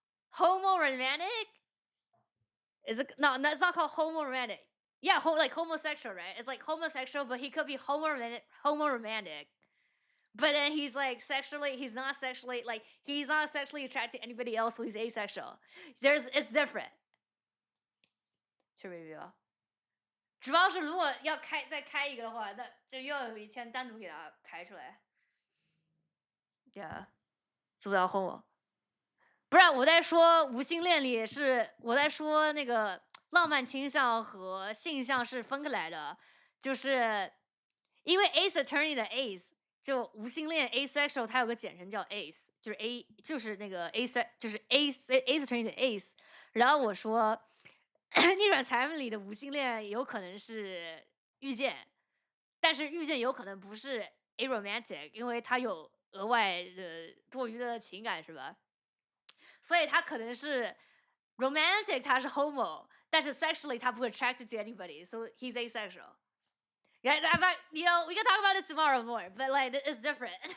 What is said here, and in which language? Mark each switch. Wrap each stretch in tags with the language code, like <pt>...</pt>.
<en>Homo-romantic? Is it no? That's not called homo-romantic. Yeah, like homosexual, right? It's like homosexual, but he could be homo-romantic. But then he's like sexually, he's not sexually attracted to anybody else, so he's asexual. It's different. 去 review.</en> <zh>主要是如果要再开一个的话，那就又要有一天单独给它开出来。 Yeah， 是不是要轰我？不是，我在说无性恋里是我在说那个浪漫倾向和性向是分开来的，就是因为 ace attorney 的 ace 就无性恋 asexual， 它有个简称叫 ace， 就是 a 就是那个 ace 就是 ace attorney 的 ace。然后我说逆转裁判里的无性恋有可能是遇见，但是遇见有可能不是 aromantic， 因为它有额外的多余的情感，是吧？所以他可能是 romantic， 他是 homo， 但是 sexually 他不</zh> <en>attracted to anybody， so he's asexual. Yeah, we can talk about it tomorrow more, but like it's different.</en>